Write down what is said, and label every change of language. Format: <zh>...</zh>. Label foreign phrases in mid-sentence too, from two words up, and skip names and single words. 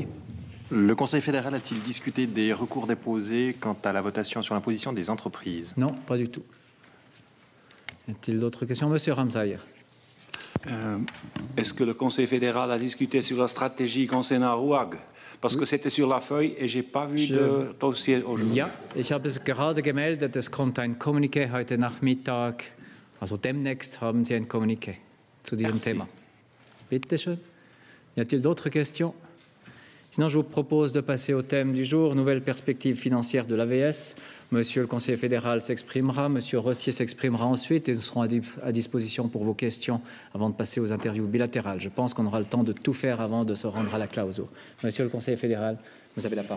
<fr>Le Conseil fédéral a-t-il discuté des recours déposés quant à la votation sur l'imposition des entreprises? Non, pas du tout. Y a-t-il d'autres questions? Monsieur Ramsayer. Est-ce que le Conseil fédéral a discuté sur la stratégie concernant ROAG? Parce que c'était sur la feuille et je n'ai pas vu de dossier aujourd'hui.</fr> <de>Ja, ich habe es gerade gemeldet, es kommt ein Kommuniqué heute Nachmittag. Also demnächst haben Sie ein Kommuniqué zu diesem Thema. Bitte schön.</de> <fr>Y a-t-il d'autres questions? Sinon, je vous propose de passer au thème du jour, nouvelle perspective financière de l'AVS. Monsieur le conseiller fédéral s'exprimera, Monsieur Rossier s'exprimera ensuite et nous serons à disposition pour vos questions avant de passer aux interviews bilatérales. Je pense qu'on aura le temps de tout faire avant de se rendre à la Klausur. Monsieur le conseiller fédéral, vous avez la parole.</fr>